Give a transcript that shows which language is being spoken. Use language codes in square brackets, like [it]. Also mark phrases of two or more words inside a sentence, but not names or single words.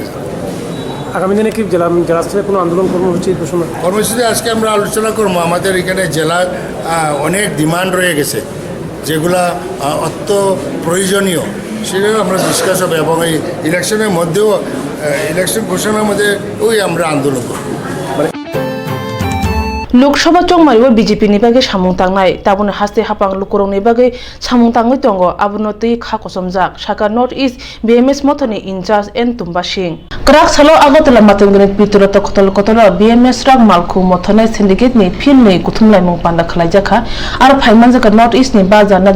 [bn] আগামী দিনে কি জেলা স্তরে কোনো আন্দোলন কর্মসূচি ঘোষণা কর্মসূচি আজকে আমরা আলোচনা করবো আমাদের এখানে জেলার অনেক ডিমান্ড রয়ে গেছে যেগুলা অত্যন্ত প্রয়োজনীয় সেগুলো আমরা ডিসকাস হবে এবং এই ইলেকশনের মধ্যেও ইলেকশন ঘোষণার মধ্যে আমরা আন্দোলন করব [brx] लोकसभा चौमारिबो बीजेपी नि बागे सामुं तांनाय ताबुनो हास्ते हापां लुकुरं नि बागे सामुं तांगै दंगो आबुनो तै खा कसमजाक साका [en] North East [brx] बीएमएस मथनि इनचार्ज एन तुम्बा सिंह क्राक सालो आगतला मातंगनि पितुरत खतल कतल बीएमएस राग मालखु मथनै सिन्डिकेट नि फिल्म नि कुथुमलाय मुं पान्दा खलायजाखा आरो फाइमान जाका [en] North East [brx] नि बाजा नाजा